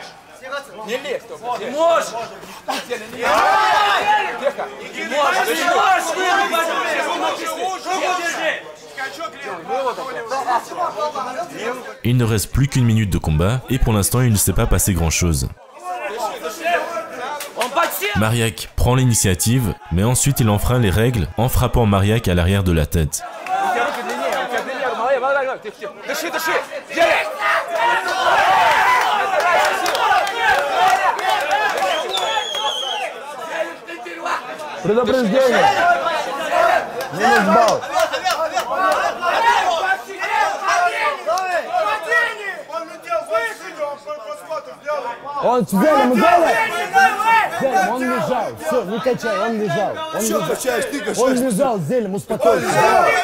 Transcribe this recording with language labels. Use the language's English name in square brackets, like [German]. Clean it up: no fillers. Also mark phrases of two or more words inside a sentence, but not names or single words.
[Russian] Не лезь, ты можешь! [French] Il ne reste plus qu'une minute de combat et pour l'instant il ne s'est pas passé grand chose. Mariak prend l'initiative, mais ensuite il enfreint les règles en frappant Mariak à l'arrière de la tête. [Russian] Предупреждение. Минус балл. Он Зелим, Зелим, он лежал. Все, не качай, он лежал. Он лежал, Зелим, успокойся.